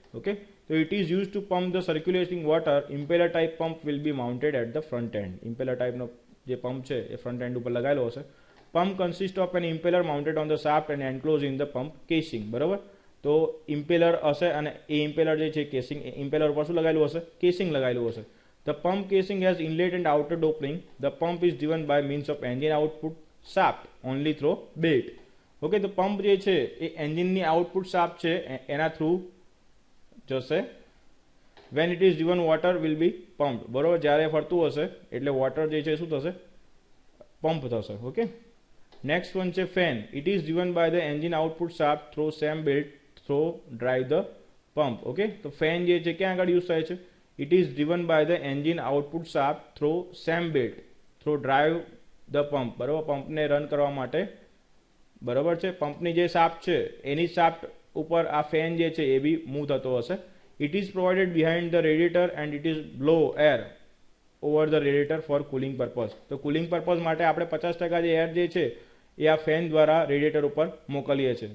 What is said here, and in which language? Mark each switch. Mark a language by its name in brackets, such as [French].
[English] Okay, તો it is use to pump the circulating water. Impeller type pump will be mounted at the front end. [Gujarati] Impeller ટાઈપનો જે pump છે એ front end ઉપર લગાવેલો હશે. [English] Pump consist of an impeller mounted on the shaft and enclose in the pump casing. [Gujarati] બરાબર, તો impeller હશે અને એ impeller જે છે કેસિંગ, ઇમ્પેલર ઉપર શું લગાવેલું હશે, કેસિંગ લગાવેલું હશે. [English] The pump casing has inlet and outer opening. The pump is driven by means of engine output shaft only through belt. [Gujarati] Okay, તો પંપ જે છે એ એન્જિનની આઉટપુટ શાફ્ટ છે એના થ્રુ જશે. [English] When it is driven water will be pump. [Gujarati] બરોબર, જ્યારે ફરતું હશે એટલે વોટર જે છે શું થશે, પંપ થશે. [English] Okay, next one છે fan. It is driven by the engine output shaft through same belt through drive the pump. [Gujarati] Okay, તો ફેન જે છે ક્યાં આગળ યુઝ થાય છે, [English] it is driven by the engine output shaft through same belt through drive the pump. [Gujarati] બરાબર, પંપને run કરવા માટે. બરાબર છે, પંપની જે શાફ્ટ છે એની શાફ્ટ ઉપર આ ફેન જે છે એ બી મૂવ થતો હશે. [English] It is provided behind the radiator and it is blow air over the radiator for cooling purpose. [Gujarati] તો કુલિંગ પર્પઝ માટે આપણે 50% જે એર જે છે એ આ ફેન દ્વારા રેડિએટર ઉપર મોકલીએ છીએ.